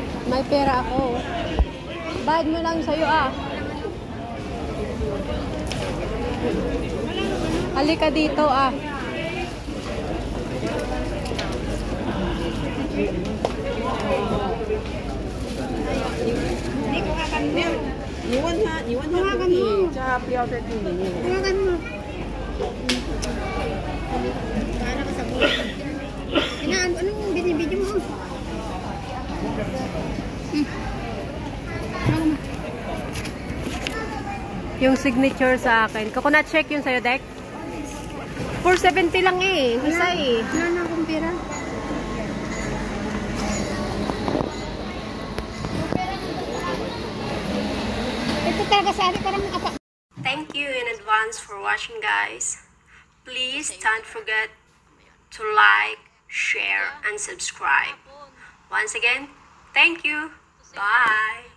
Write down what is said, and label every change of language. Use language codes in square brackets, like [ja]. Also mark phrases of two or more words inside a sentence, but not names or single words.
[tl] May pera ako. Bayad mo lang sa'yo ah. Halika dito ah. Hindi ko kakan mo. [zh] 你问他可以，叫他不要在店里面。 [tl] Hawakan mo. Paano ka sa buhay? Anong binibidyo mo? Yung signature sa akin. [en] Coconut shake [tl] yung sa'yo, Dek? 470 lang eh. Isa eh. Wala na akong pera. Ito talaga sa akin parang nakapa. [en] Thank you in advance for watching, guys. Please don't forget to like, share, and subscribe. Once again, thank you. Bye.